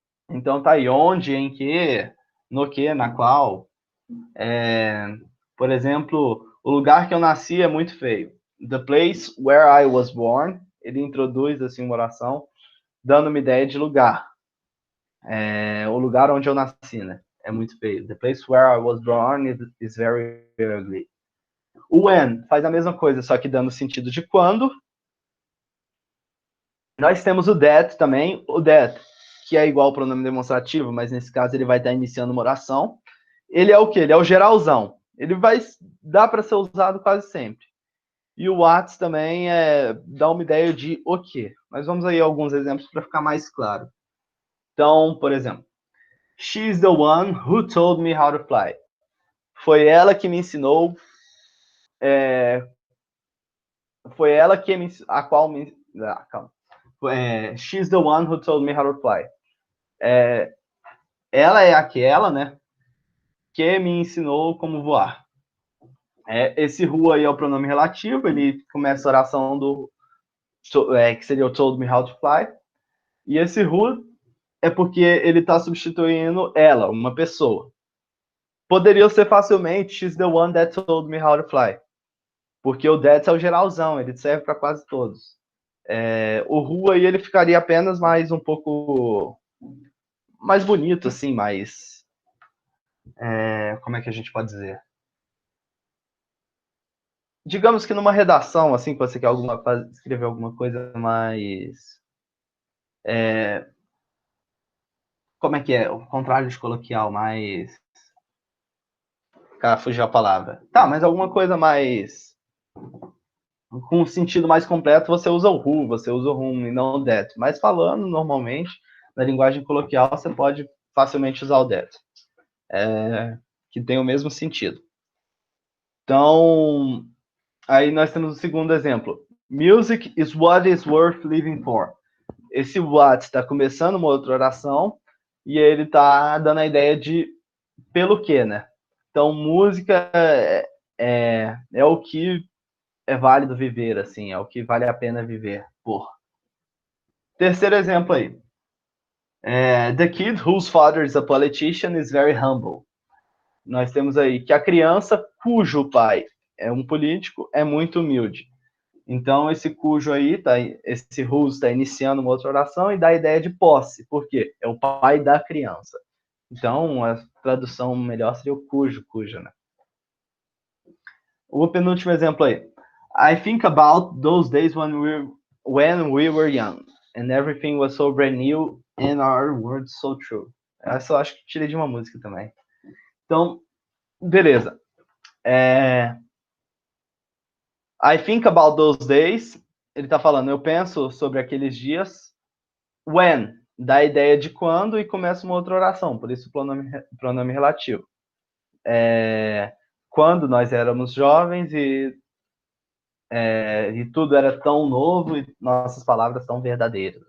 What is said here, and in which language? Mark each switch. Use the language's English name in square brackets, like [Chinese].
[Portuguese] Então tá aí, onde, em que, no que, na qual. Por exemplo, o lugar que eu nasci é muito feio. [English] The place where I was born, [Portuguese] ele introduz assim uma oração, dando uma ideia de lugar. O lugar onde eu nasci, né? É muito feio. [English] The place where I was born is very ugly. [Portuguese] O when faz a mesma coisa, só que dando sentido de quando. Nós temos o that também. O that, que é igual ao pronome demonstrativo, mas nesse caso ele vai estar iniciando uma oração. Ele é o quê? Ele é o geralzão. Ele vai dar para ser usado quase sempre. E o what também dá uma ideia de o quê. Mas vamos aí a alguns exemplos para ficar mais claro. Então, por exemplo, [English] she's the one who told me how to fly. [Portuguese] Foi ela que me ensinou. Foi ela que me a qual me. Calma. [English] She's the one who told me how to fly. [Portuguese] Ela é aquela, né, que me ensinou como voar. Esse who aí é o pronome relativo, ele começa a oração que seria o [English] told me how to fly. [Portuguese] E esse who é porque ele está substituindo ela, uma pessoa. Poderia ser facilmente [English] she's the one that told me how to fly. [Portuguese] Porque o that é o geralzão, ele serve para quase todos. O who aí ele ficaria apenas mais um pouco mais bonito, assim, mais... como é que a gente pode dizer? Digamos que numa redação, assim, que você quer escrever alguma coisa mais... como é que é? O contrário de coloquial, mais... Cara, fugiu a palavra. Tá, mas alguma coisa mais... com um sentido mais completo, você usa o who, você usa o whom e não o that. Mas falando normalmente, na linguagem coloquial, você pode facilmente usar o that. Que tem o mesmo sentido. Então, aí nós temos o segundo exemplo. [English] Music is what is worth living for. [Portuguese] Esse what está começando uma outra oração e ele está dando a ideia de pelo quê, né? Então, música é o que é válido viver, assim, é o que vale a pena viver por. Terceiro exemplo aí. [English] The kid whose father is a politician is very humble. [Portuguese] Nós temos aí que a criança cujo pai é um político é muito humilde. Então, esse cujo aí, esse whose está iniciando uma outra oração e dá a ideia de posse. Por quê? É o pai da criança. Então, a tradução melhor seria o cujo, né? o penúltimo exemplo aí. [English] I think about those days when we were young and everything was so brand new and our words so true. [Portuguese] Essa eu acho que tirei de uma música também. Então, beleza. [English] I think about those days. [Portuguese] Ele tá falando, eu penso sobre aqueles dias. When, dá a ideia de quando e começa uma outra oração, por isso pronome relativo. Quando nós éramos jovens e tudo era tão novo e nossas palavras tão verdadeiras.